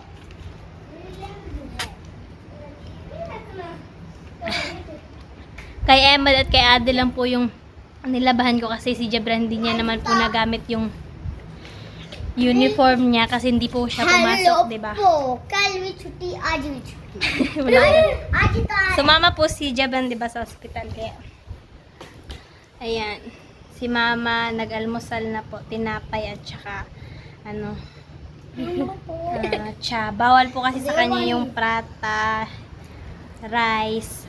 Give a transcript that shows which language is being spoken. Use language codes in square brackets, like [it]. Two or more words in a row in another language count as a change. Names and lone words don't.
[tl] Kay Emma at kay Ade lang po yung nilabahan ko kasi si Jebran hindi niya naman po nagamit yung uniform niya kasi hindi po siya pumasok, di ba? [hi] कल भी छुट्टी आज भी छुट्टी [tl] Wala. [hi] आज तो [tl] Sumama po si Jebran, di ba, sa hospital kaya. Ayan. Si Mama nag-almusal na po, tinapay at saka ano, cha. Bawal po kasi sa kanya yung prata, rice.